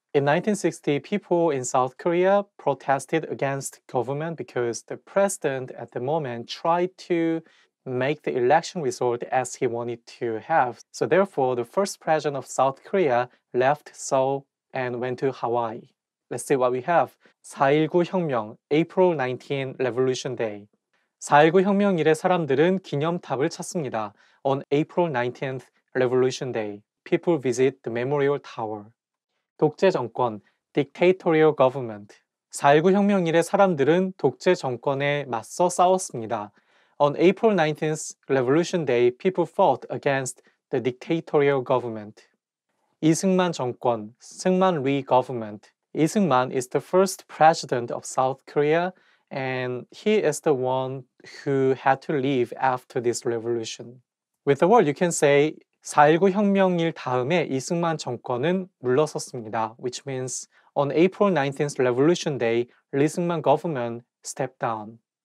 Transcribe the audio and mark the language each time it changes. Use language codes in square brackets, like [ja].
[en] In 1960, people in South Korea protested against government because the president at the moment tried to make the election result as he wanted to have. So therefore, the first president of South Korea left Seoul and went to Hawaii. Let's see what we have. [ko] 4.19 혁명, [en] April 19 Revolution Day. [ko] 4.19 혁명일에 사람들은 기념탑을 찾습니다. [en] On April 19th Revolution Day, people visit the Memorial Tower. [ko] 독재정권, [en] dictatorial government. [ko] 4.19 혁명일에 사람들은 독재 정권에 맞서 싸웠습니다. [en] On April 19th Revolution Day, people fought against the dictatorial government. [ko] 이승만 정권, 승만 Lee government. [en] 이승만 is the first president of South Korea and he is the one who had to leave after this revolution. With the word, you can say [ko] 4.19 혁명일 다음에 이승만 정권은 물러섰습니다, [en] which means on April 19th Revolution Day, 이승만 government stepped down.